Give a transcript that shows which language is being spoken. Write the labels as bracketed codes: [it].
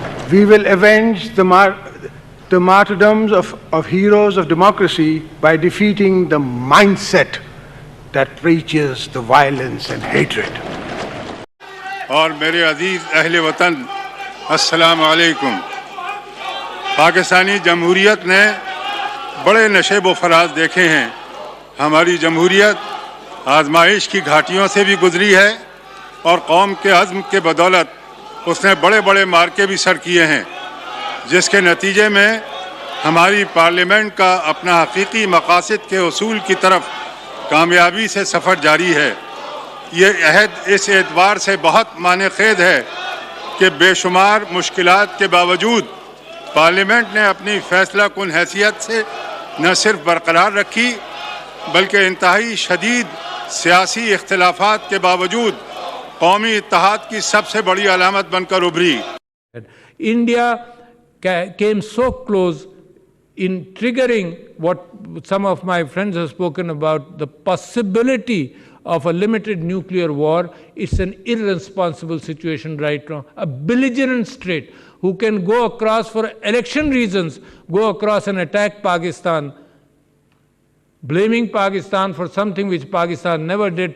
[en] We will avenge the martyrdoms of heroes of democracy by defeating the mindset that preaches the violence and hatred. [ur] اور میرے عزیز اہل وطن السلام علیکم. پاکستانی جمہوریت نے بڑے نشیب و فراز دیکھے ہیں. ہماری جمہوریت آزمائش کی گھاٹیوں سے بھی گزری ہے اور قوم کے عزم کے بدولت اس نے بڑے بڑے مارکے بھی سر کیے ہیں, جس کے نتیجے میں ہماری پارلیمنٹ کا اپنا حقیقی مقاصد کے حصول کی طرف کامیابی سے سفر جاری ہے. یہ عہد اس اعتبار سے بہت معنی خیز ہے کہ بے شمار مشکلات کے باوجود پارلیمنٹ نے اپنی فیصلہ کن حیثیت سے نہ صرف برقرار رکھی بلکہ انتہائی شدید سیاسی اختلافات کے باوجود قومی اتحاد کی سب سے بڑی علامت بن کر ابھری. [en] India came so close in triggering what some of my friends have spoken about, the possibility of a limited nuclear war. It's an irresponsible situation right now. A belligerent state who can go across for election reasons, go across and attack Pakistan, blaming Pakistan for something which Pakistan never did.